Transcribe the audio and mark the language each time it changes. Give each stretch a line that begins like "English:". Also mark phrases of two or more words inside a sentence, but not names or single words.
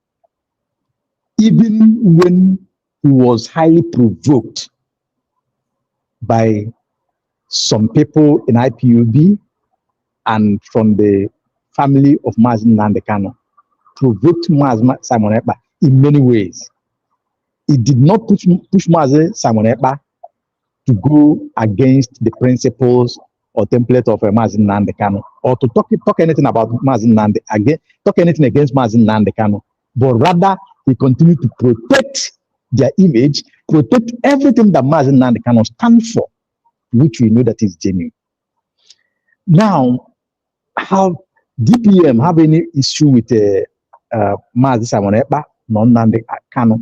English: Even when he was highly provoked by some people in IPOB and from the family of Mazi Nnamdi Kanu, provoked Mazi Simon Ekpa in many ways. It did not push Mazi Simon Ekpa to go against the principles or template of Mazi Nnamdi Kanu, or to talk anything about Mazi Nnamdi again, talk anything against Mazi Nnamdi Kanu, but rather he continued to protect their image, protect everything that Mazi Nnamdi Kanu stands for, which we know that is genuine. Now, have DPM have any issue with Mazi Simon Ekpa, Nnamdi Kanu?